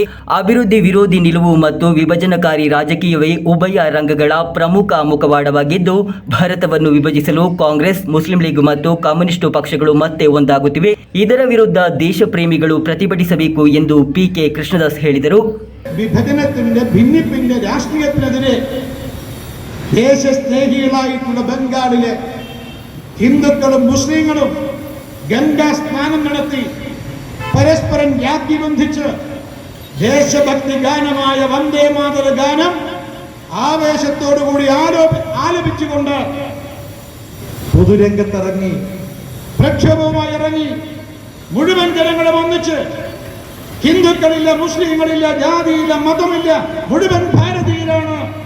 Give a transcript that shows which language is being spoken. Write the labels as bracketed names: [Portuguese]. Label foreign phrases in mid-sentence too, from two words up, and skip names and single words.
[Kannada] ಅಭಿವೃದ್ಧಿ ವಿರೋಧಿ ನಿಲುವು ಮತ್ತು ವಿಭಜನಕಾರಿ ರಾಜಕೀಯವೇ ಉಭಯ ರಂಗಗಳ ಪ್ರಮುಖ ಮುಖವಾಡವಾಗಿದ್ದು ಭಾರತವನ್ನು ವಿಭಜಿಸಲು ಕಾಂಗ್ರೆಸ್, ಮುಸ್ಲಿಂ ಲೀಗ್ ಮತ್ತು ಕಮ್ಯುನಿಸ್ಟ್ ಪಕ್ಷಗಳು ಮತ್ತೆ ಒಂದಾಗುತ್ತಿವೆ. ಇದರ ವಿರುದ್ಧ ದೇಶ ಪ್ರೇಮಿಗಳು ಪ್ರತಿಭಟಿಸಬೇಕು ಎಂದು ಪಿಕೆ ಕೃಷ್ಣದಾಸ್ ಹೇಳಿದರು. [Malayalam] വിഭജനത്തിന്റെ ഭിന്നിപ്പിന്റെ രാഷ്ട്രീയത്തിനെതിരെ ദേശസ്നേഹികളായിട്ടുള്ള ബംഗാളിലെ ഹിന്ദുക്കളും മുസ്ലിങ്ങളും ഗംഗാ സ്നാനം നടത്തി പരസ്പരം രാഖി ബന്ധിച്ച് ദേശഭക്തി ഗാനമായ വന്ദേ മാതര ഗാനം ആവേശത്തോടുകൂടി ആലപിച്ചുകൊണ്ട് പൊതുരംഗത്തിറങ്ങി പ്രക്ഷോഭവുമായി ഇറങ്ങി മുഴുവൻ ജനങ്ങളും ഒന്നിച്ച് ഹിന്ദുക്കളില്ല, മുസ്ലിങ്ങളില്ല, ജാതിയില്ല, മതമില്ല, മുഴുവൻ ഭാരതീയരാണ്